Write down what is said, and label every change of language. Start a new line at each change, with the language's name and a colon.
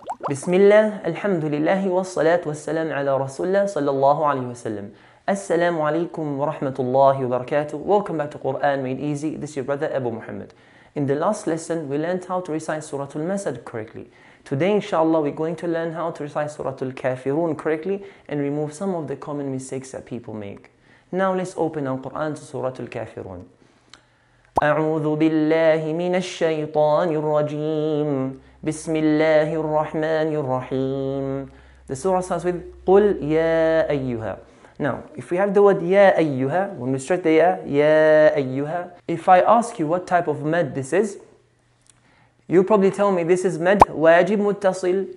Arabic: بسم الله الحمد لله والصلاة والسلام على رسول الله صلى الله عليه وسلم.
English: Assalamu alaikum wa rahmatullahi wa barakatuh. Welcome back to Qur'an Made Easy. This is your brother Abu Muhammad. In the last lesson, we learned how to recite Surah Al Masad correctly. Today, inshallah, we're going to learn how to recite Surah Al Kaafiroon correctly and remove some of the common mistakes that people make. Now let's open our Qur'an to Surah Al Kaafiroon.
Arabic: أعوذ بالله من الشيطان الرجيم. بسم الله الرحمن الرحيم.
English: The surah starts with
Arabic: قل يا أيها.
English: Now, if we have the word يا أيها, when we start the يا أيها, if I ask you what type of mad this is, you probably tell me this is mad wajib muttasil.